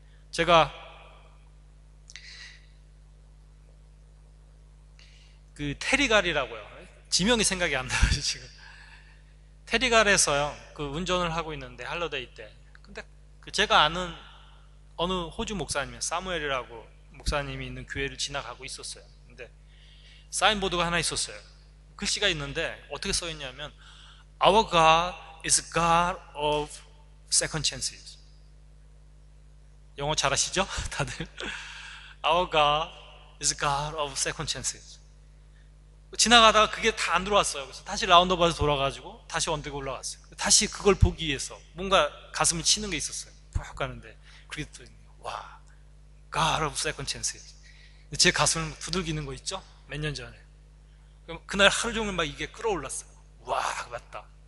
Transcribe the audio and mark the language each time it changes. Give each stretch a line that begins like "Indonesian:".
Korean: 제가 그 테리갈이라고요. 지명이 생각이 안 나요 지금. 테리갈에서요, 그 운전을 하고 있는데 할러데이 때. 근데 그 제가 아는 어느 호주 목사님, 사무엘이라고 목사님이 있는 교회를 지나가고 있었어요. 근데 사인보드가 하나 있었어요. 글씨가 있는데 어떻게 써 있냐면
English: Our God is God of second chances.
Korean: 영어 잘하시죠? 다들?
English: Our God is God of second chances.
Korean: 지나가다가 그게 다 안 들어왔어요. 그래서 다시 라운드업에서 돌아가지고 다시 언덕에 올라갔어요. 다시 그걸 보기 위해서 뭔가 가슴을 치는 게 있었어요. 푹 가는데 그랬더니 와,
English: God of second chances.
Korean: 제 가슴을 두들기는 거 있죠? 몇 년 전에. 그날 하루 종일 막 이게 끌어올랐어요. 와, 맞다.